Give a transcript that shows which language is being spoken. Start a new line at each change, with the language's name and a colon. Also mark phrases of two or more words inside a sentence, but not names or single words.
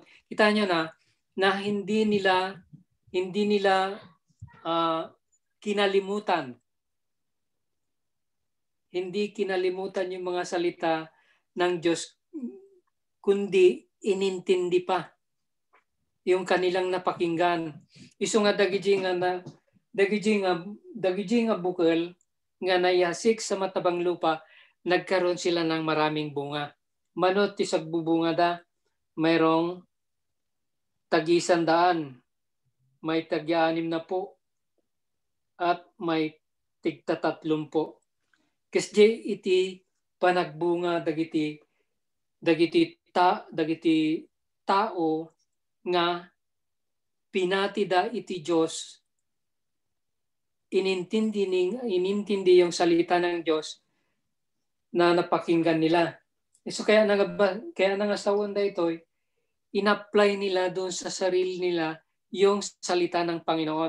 Filipino: Kita nyo na hindi nila kinalimutan. Hindi kinalimutan yung mga salita ng Diyos, kundi inintindi pa yung kanilang napakinggan.
Iloko: Iso nga dagiti nga bukal nga nayasik
Filipino: sa matabang lupa, nagkaroon sila ng maraming bunga.
Iloko: Manot ti sagbubunga da,
Filipino: mayroong tag-100, may tag-60 at may tig-30. Kasi
Iloko: iti panagbunga dagiti tao nga pinatida iti Diyos,
Filipino: inintindi yung salita ng Diyos na napakinggan nila. So kaya
Iloko: nangasawon da
Filipino: ito, in-apply nila doon sa sarili nila yung salita ng Panginoon.